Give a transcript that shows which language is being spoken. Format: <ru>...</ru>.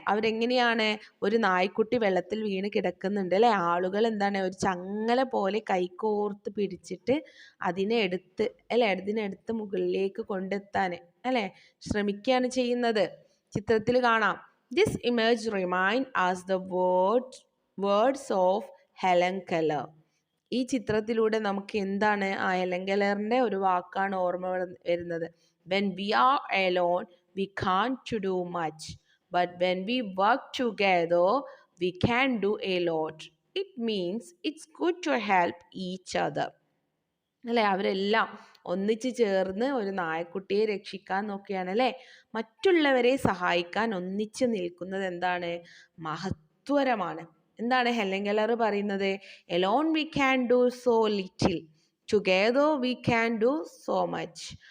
<ml>അവരെങ്ങനെയാണ്, ഒരു നായ്ക്കുട്ടി വെള്ളത്തിൽ വീണ് കിടക്കുന്നുണ്ട് അല്ലേ, ആളുകൾ എന്താണ് ഒരു ചങ്ങല പോലെ കൈകോർത്ത് പിടിച്ചിട്ട് അതിനെടുത്ത് മുകളിലേക്ക് കൊണ്ടെത്താൻ അല്ലേ ശ്രമിക്കുകയാണ് ചെയ്യുന്നത്. ചിത്രത്തിൽ കാണാം.</ml> <en>This image remind us the words of Helen Keller.</en> <ml>ഈ ചിത്രത്തിലൂടെ നമുക്ക് എന്താണ് ഹെലൻ കെല്ലറിന്റെ ഒരു വാക്കാണ് ഓർമ്മ വരുന്നത്.</ml> <en>When we are alone we can't do much, but when we work together we can do a lot. It means it's good to help each other അല്ലേ.</en> <ml>അവരെല്ലാം ഒന്നിച്ച് ചേർന്ന് ഒരു നായക്കുട്ടിയെ രക്ഷിക്കാൻ നോക്കുകയാണ് അല്ലേ. മറ്റുള്ളവരെ സഹായിക്കാൻ ഒന്നിച്ച് നിൽക്കുന്നത് എന്താണ്? മഹത്വരമാണ്. എന്താണ് ഹെലൻ കെല്ലർ പറയുന്നത്?</ml> <en>Alone we can do so little, together we can do so much.</en>